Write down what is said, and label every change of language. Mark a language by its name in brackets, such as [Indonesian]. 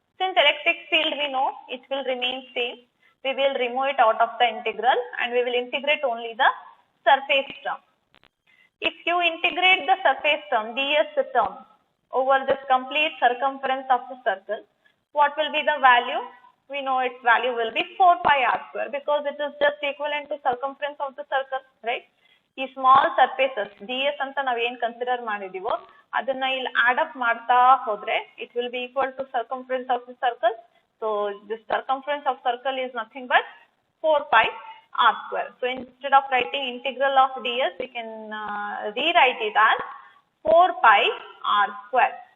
[English] Since electric field we know it will remain same, we will remove it out of the integral and we will integrate only the surface term. If you integrate the surface term, ds term, over this complete circumference of the circle, what will be the value? We know its value will be 4 pi r square because it is just equivalent to circumference of the circle, right? [Kannada] ಈ small surfaces ds ಅಂತ ನಾವೇನ್ consider ಮಾಡಿದೀವೋ ಅದನ್ನ ಇಲ್ಲಿ add up ಮಾಡ್ತಾ ಹೋದ್ರೆ [English] it will be equal to circumference of the circle. So the circumference of circle is nothing but 4 pi r square. So instead of writing integral of ds, we can rewrite it as 4 pi r square.